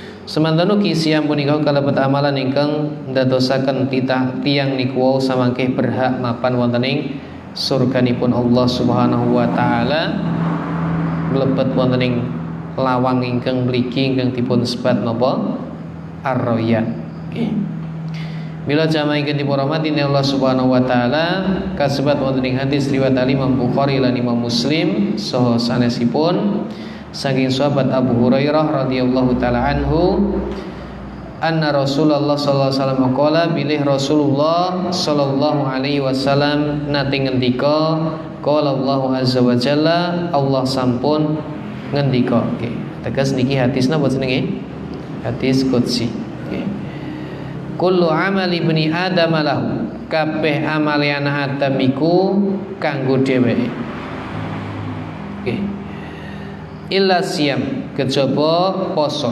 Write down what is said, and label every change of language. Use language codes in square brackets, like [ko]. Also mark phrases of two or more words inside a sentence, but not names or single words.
[jv] Semanten ugi siam punika kalebet amalan ingkang ndadosaken tiyang niku samangke berhak mapan wonten ing surganipun Allah [ar] سبحانه وتعالى, [jv] mlebet wonten ing lawang ingkang mligi ingkang dipun sebat napa Ar-Rayyan. Mila jamaah ingkang dipun Allah [ar] سبحانه وتعالى, [jv] kasebat wonten ing hadis riwayat Imam Bukhari lan Imam Muslim saha sanesipun saking sahabat Abu Hurairah [ar] رضي الله تعالى عنه أن رسول الله صلى الله عليه وسلم قال, [jv] bilih Rasulullah [ar] صلى الله عليه وسلم [jv] nate ngendika, [ar] قال الله عز وجل, [jv] Allah sampun ngendika. Nggih, tegas niki hadis napa jenenge? Hadis qudsi. Nggih. [ar] كل عمل ابن آدم له, [jv] kabeh amale anak Adam iku kanggo dheweke. Nggih. [ar] إلا الصيام, [jv] kejaba poso.